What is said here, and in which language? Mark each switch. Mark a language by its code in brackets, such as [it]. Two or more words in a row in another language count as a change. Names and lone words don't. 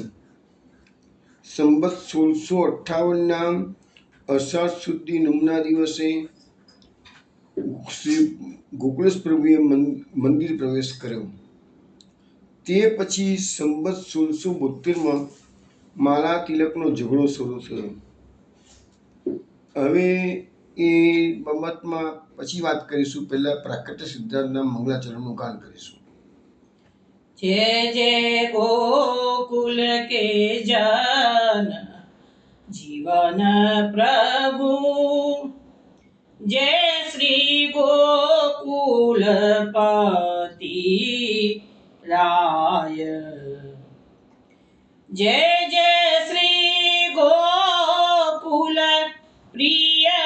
[gu] સંવત 1658ના અષાઢ સુધી નમના દિવસે શ્રી ગોકુલેશ પ્રભુએ મંદિર પ્રવેશ કર્યો. તે પછી સંવત 1672માં માલા તિલકનો ઝઘડો શરૂ થયો. હવે એ બાબતમાં પછી વાત કરીશું. પહેલા પ્રાકટ્ય સિદ્ધાંતના મંગલાચરણનું ગાન કરીશું. [hi] जय जय गोकुल के जन जीवन प्रभु, जय श्री गोकुलपति राय, जय जय श्री गोकुल प्रिय